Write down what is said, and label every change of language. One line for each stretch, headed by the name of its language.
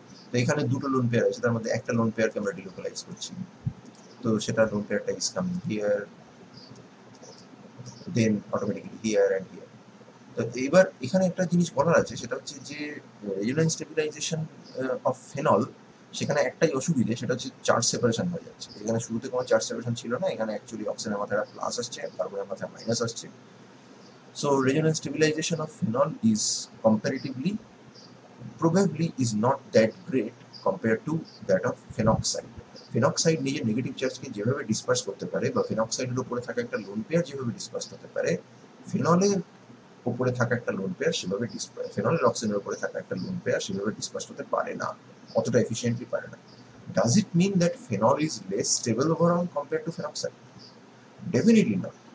Bangla: তো এখানে দুটো লোন পেয়ার আছে, তার মধ্যে একটা লোন পেয়ারকে আমরা ডিলোকালাইজ করছি, তো সেটা লোন পেয়ারটা
English: Is coming here, then automatically here and here.
Bangla: তো এইবার এখানে একটা জিনিস বলার আছে, সেটা হচ্ছে যে রেজোনেন্স স্টেবিলাইজেশন অফ ফেনল, সেখানে একটাই অসুবিধে, সেটা হচ্ছে চার্জ সেপারেশন হয়ে যাচ্ছে। এখানে শুরুতে কোনো চার্জ সেপারেশন ছিল না, এখানে অ্যাকচুয়ালি অক্সিজেনের মাথায় প্লাস আসছে, কার্বনের মাথায় মাইনাস আসছে।
English: So resonance stabilization of phenol is comparatively probably is not that great compared to that of phenoxide.
Bangla: Phenoxide নিজের নেগেটিভ চার্জকে যেভাবে ডিসপার্স করতে পারে, বা ফেনক্সাইডের উপরে থাকা একটা লোন পেয়ার যেভাবে ডিসপার্স করতে পারে, ফেনলের উপরে থাকা একটা লোন পেয়ার সেভাবে ফেনলের অক্সিজেনের উপরে থাকা একটা লোন পেয়ার সেভাবে ডিসপার্স করতে পারে না, অতটা এফিসিয়েন্টলি পারে না।
English: Does it mean that phenol is less stable overall compare to phenoxide? Definitely না।